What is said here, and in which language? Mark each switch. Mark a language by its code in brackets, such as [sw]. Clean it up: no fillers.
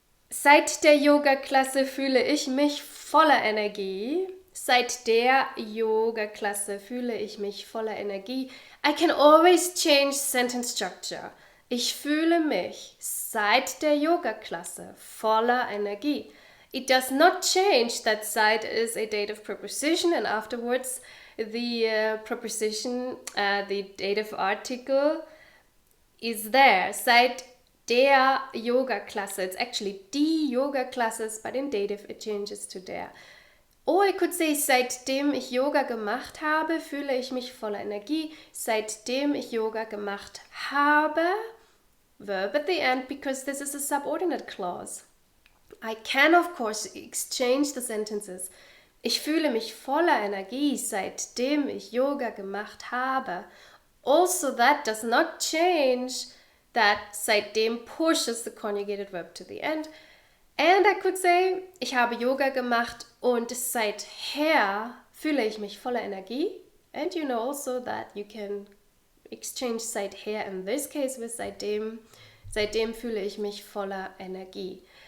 [de] Seit der Yoga-Klasse fühle ich mich voller Energie. Seit der Yoga-Klasse fühle ich mich voller Energie. [en] I can always change sentence structure. [de] Ich fühle mich seit der Yoga-Klasse voller Energie. [en] It does not change that seit is a dative preposition, and afterwards the preposition, the dative article is there. [de] Seit der Yoga-Klasse. [en] It's actually die Yoga-Classes, but in dative it changes to der. Or I could say, [de] seitdem ich Yoga gemacht habe, fühle ich mich voller Energie. Seitdem ich Yoga gemacht habe, [en] verb at the end, because this is a subordinate clause. I can, of course, exchange the sentences. [de] Ich fühle mich voller Energie, seitdem ich Yoga gemacht habe. [en] Also, that does not change that seitdem pushes the conjugated verb to the end. And I could say, [de] ich habe Yoga gemacht und seither fühle ich mich voller Energie. [en] And you know also that you can exchange seither in this case with seitdem. [de] Seitdem fühle ich mich voller Energie.